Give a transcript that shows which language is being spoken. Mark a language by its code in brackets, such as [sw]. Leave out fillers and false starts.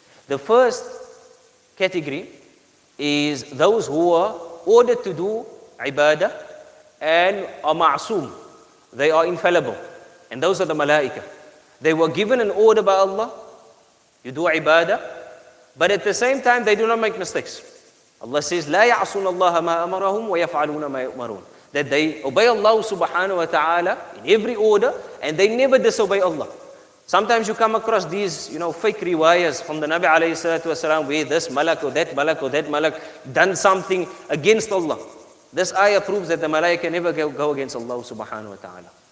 [en] The first category is those who are ordered to do ibadah and are ma'soom. They are infallible. And those are the malaika. They were given an order by Allah. You do ibadah. But at the same time, they do not make mistakes. Allah says, [ar] لا يعصون الله ما أمرهم ويفعلون ما يؤمرون. [en] That they obey Allah subhanahu wa ta'ala in every order and they never disobey Allah. Sometimes you come across these, fake riwayas from the Nabi alayhi salatu wasalam where this malak or that malak or that malak done something against Allah. This ayah proves that the malaika never go against Allah subhanahu wa ta'ala.